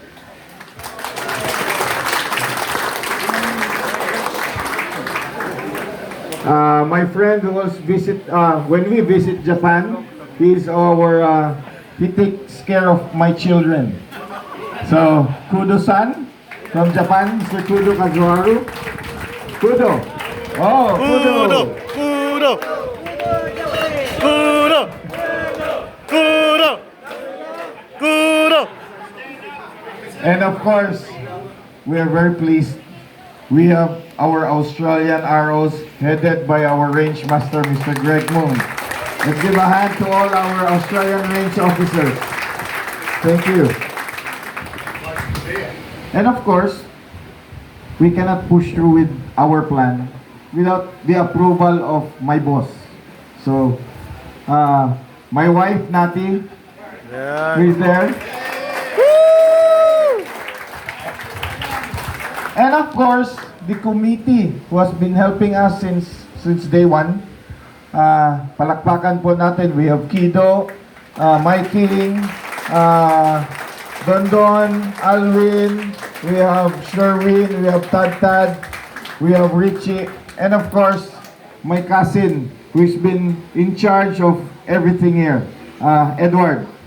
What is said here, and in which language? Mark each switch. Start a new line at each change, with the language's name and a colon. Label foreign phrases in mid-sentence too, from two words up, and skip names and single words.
English: My friend who was when we visit Japan, he's he takes care of my children. So, Kudo-san from Japan, Mr. Kudo Kazuharu. Kudo. Oh, Kudo. Kudo. Kudo. Kudo. Kudo. And of course, we are very pleased. We have our Australian ROs headed by our range master, Mr. Greg Moon. Let's give a hand to all our Australian range officers. Thank you. And of course, we cannot push through with our plan without the approval of my boss. So, my wife, Nati, who is there. And of course, the committee who has been helping us since day one.
Filipino: Palakpakan po natin.
English: We have Kido, Mikey, Dondon, Alwin, we have Sherwin, we have Tad, we have Richie, and of course, my cousin who's been in charge of everything here, Edward.